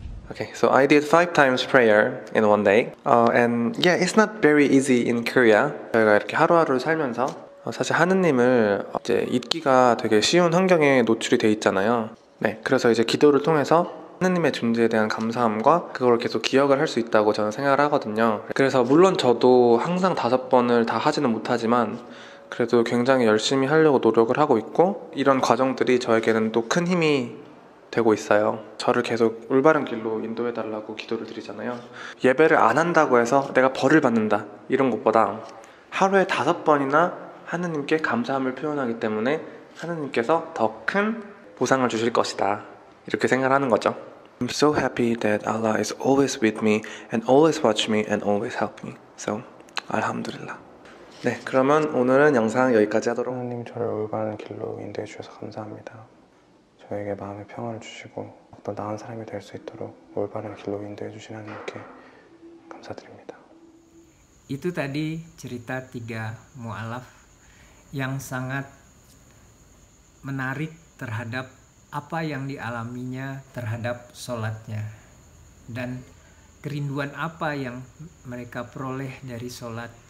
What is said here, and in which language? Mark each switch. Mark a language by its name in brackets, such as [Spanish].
[English] Okay, so I did 5 times prayer in one day. And yeah, it's not very easy in Korea. [Korean] 저희가 이렇게 하루하루 살면서 사실 하느님을 이제 잊기가 되게 쉬운 환경에 노출이 돼 있잖아요. 네, 그래서 이제 기도를 통해서 하느님의 존재에 대한 감사함과 그걸 계속 기억을 할 수 있다고 저는 생각을 하거든요. 그래서 물론 저도 항상 5번을 다 하지는 못하지만 그래도 굉장히 열심히 하려고 노력을 하고 있고, 이런 과정들이 저에게는 또 큰 힘이 되고 있어요. 저를 계속 올바른 길로 인도해달라고 기도를 드리잖아요. 예배를 안 한다고 해서 내가 벌을 받는다, 이런 것보다 하루에 5번이나 하느님께 감사함을 표현하기 때문에 하느님께서 더 큰 보상을 주실 것이다, 이렇게 생각을 하는 거죠. [English] I'm so happy that Allah is always with me and always watch me and always help me. So, alhamdulillah. [Korean] 네, 그러면 오늘은 영상 여기까지 하도록. 하느님, 저를 올바른 길로 인도해 주셔서 감사합니다. 저에게 마음의 평화를 주시고 더 나은 사람이 될 수 있도록 올바른 길로 인도해 주신 하나님께 감사드립니다. [Indonesian] Itu tadi cerita 3 mu'alaf yang sangat menarik terhadap apa yang dialaminya terhadap sholatnya, dan kerinduan apa yang mereka peroleh dari sholat